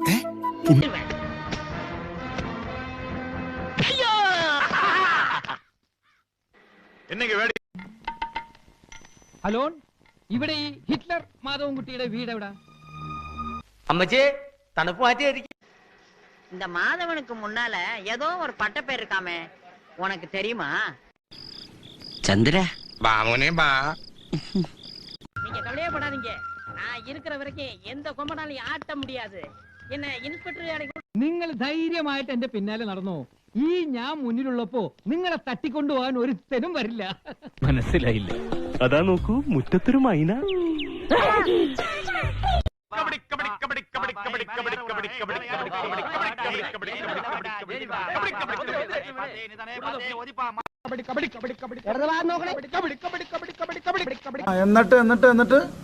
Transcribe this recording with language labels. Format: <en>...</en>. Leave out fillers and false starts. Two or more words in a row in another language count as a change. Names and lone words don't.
<ml>ഹലോ, ഇവിടെ ഈ ഹിറ്റ്ലർ മാധവൻകുട്ടിയുടെ വീട് എവിടാ? അമ്മച്ചേ, തണുപ്പ് മാറ്റിയായിരിക്കും.</ml> <ta>இந்த மாதவனுக்கு முன்னால ஏதோ ஒரு பட்ட பேர் இருக்காமே, உனக்கு தெரியுமா?</ta> <ml>ചന്ദ്ര ബാമോനെ ബാ.</ml> <ta>நீங்க கவலையப்படாதீங்க, நான் இருக்கிற வரைக்கும் எந்த கொம்பனாலையும் ஆட்ட முடியாது. என்ன ഇൻസ്പെക്ടർ</ta> <ml>നിങ്ങൾ ധൈര്യമായിട്ട് എന്റെ പിന്നാലെ നടന്നോ. ഈ ഞാൻ മുന്നിലുള്ളപ്പോ നിങ്ങളെ തട്ടിക്കൊണ്ടുപോകാൻ ഒരുത്തനും വരില്ല. മനസ്സിലായില്ല. അതാ നോക്കൂ, മുറ്റത്തൊരു മൈന. എന്നിട്ട്</ml>